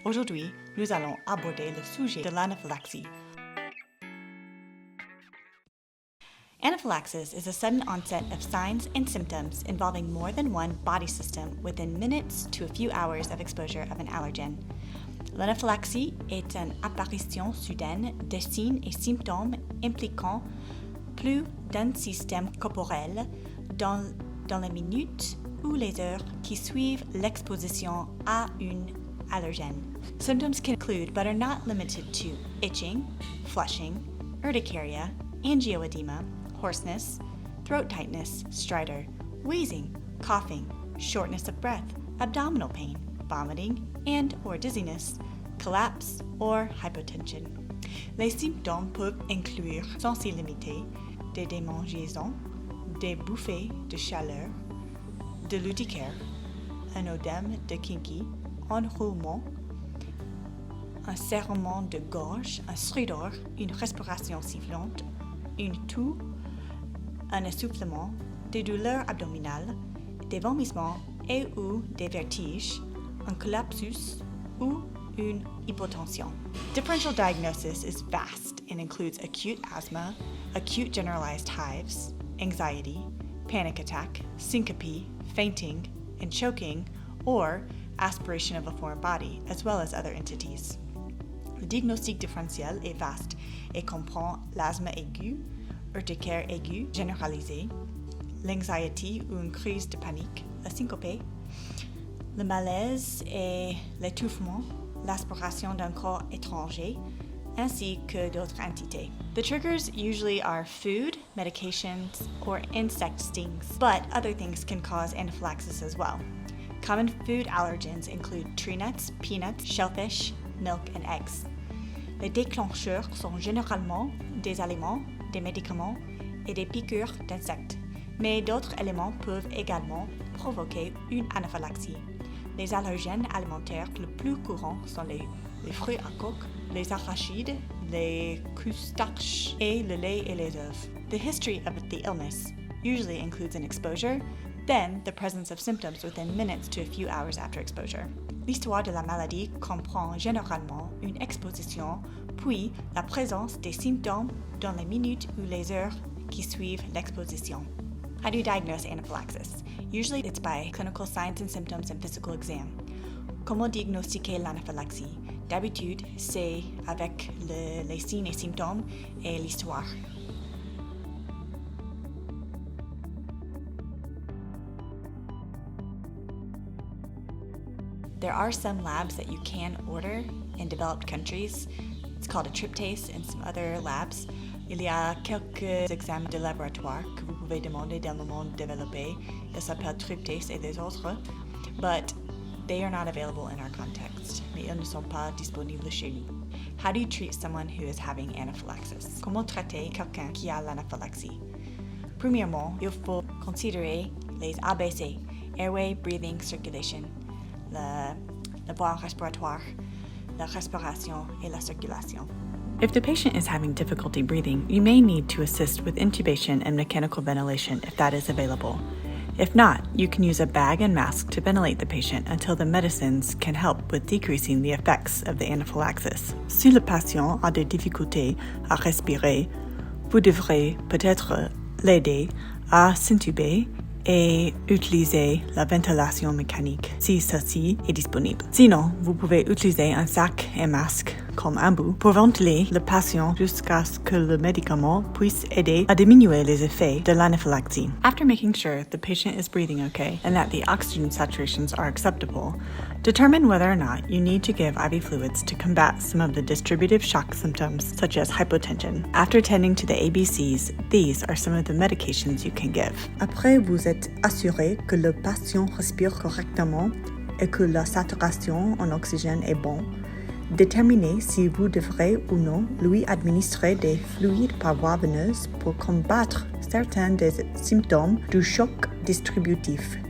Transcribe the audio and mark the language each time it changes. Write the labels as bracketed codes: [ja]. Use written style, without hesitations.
[fr] Aujourd'hui, nous allons aborder le sujet de l'anaphylaxie. [en] Anaphylaxis is a sudden onset of signs and symptoms involving more than one body system within minutes to a few hours of exposure of an allergen. [fr] L'anaphylaxie est une apparition soudaine de signes et symptômes impliquant plus d'un système corporel dans les minutes ou les heures qui suivent l'exposition à un allergène. [en] Symptoms can include, but are not limited to, itching, flushing, urticaria, angioedema, hoarseness, throat tightness, stridor, wheezing, coughing, shortness of breath, abdominal pain, vomiting and or dizziness, collapse or hypotension. [fr] Les symptômes peuvent inclure, sans s'y limiter, des démangeaisons, des bouffées de chaleur, de l'urticaire, un œdème de Kinky, un roulement, un serrement de gorge, un stridor, une respiration sifflante, une toux, un essoufflement, des douleurs abdominales, des vomissements et ou des vertiges, un collapsus ou une hypotension. [en] Differential diagnosis is vast and includes acute asthma, acute generalized hives, anxiety, panic attack, syncope, fainting, and choking, or aspiration of a foreign body, as well as other entities. [fr] Le diagnostic différentiel est vaste et comprend l'asthme aigu, urticaire aigu généralisé, l'anxiety ou une crise de panique, la syncope, le malaise et l'étouffement, l'aspiration d'un corps étranger, ainsi que d'autres entités. [en] The triggers usually are food, medications, or insect stings, but other things can cause anaphylaxis as well. Common food allergens include tree nuts, peanuts, shellfish, milk, and eggs. [fr] Les déclencheurs sont généralement des aliments, des médicaments et des piqûres d'insectes, mais d'autres éléments peuvent également provoquer une anaphylaxie. Les allergènes alimentaires les plus courants sont les fruits à coque, les arachides, les crustaceans et le lait et les œufs. [en] The history of the illness usually includes an exposure, then the presence of symptoms within minutes to a few hours after exposure. [fr] L'histoire de la maladie comprend généralement une exposition, puis la présence des symptômes dans les minutes ou les heures qui suivent l'exposition. [en] How do you diagnose anaphylaxis? Usually it's by clinical signs and symptoms and physical exam. [fr] Comment diagnostiquer l'anaphylaxie? D'habitude, c'est avec les signes et symptômes et l'histoire. [en] There are some labs that you can order in developed countries. It's called a tryptase and some other labs. [fr] Il y a quelques examens de laboratoire que vous pouvez demander dans le monde développé. Ils s'appellent tryptase et les autres, [en] but they are not available in our context. [fr] Mais ils ne sont pas disponibles chez nous. [en] How do you treat someone who is having anaphylaxis? [fr] Comment traiter quelqu'un qui a l'anaphylaxie? Premièrement, il faut considérer les ABC, [en] airway, breathing, circulation, [fr] la voie respiratoire, la respiration et la circulation. [en] If the patient is having difficulty breathing, you may need to assist with intubation and mechanical ventilation if that is available. If not, you can use a bag and mask to ventilate the patient until the medicines can help with decreasing the effects of the anaphylaxis. [fr] Si le patient a des difficultés à respirer, vous devrez peut-être l'aider à s'intuber et utiliser la ventilation mécanique si celle-ci est disponible. Sinon, vous pouvez utiliser un sac et masque comme embout pour ventiler le patient jusqu'à ce que le médicament puisse aider à diminuer les effets de l'anaphylaxie. [en] After making sure the patient is breathing okay and that the oxygen saturations are acceptable, determine whether or not you need to give IV fluids to combat some of the distributive shock symptoms such as hypotension. After tending to the ABCs, these are some of the medications you can give. [fr] Après vous êtes assuré que le patient respire correctement et que la saturation en oxygène est bonne, déterminez si vous devrez ou non lui administrer des fluides par voie veineuse pour combattre certains des symptômes du choc distributif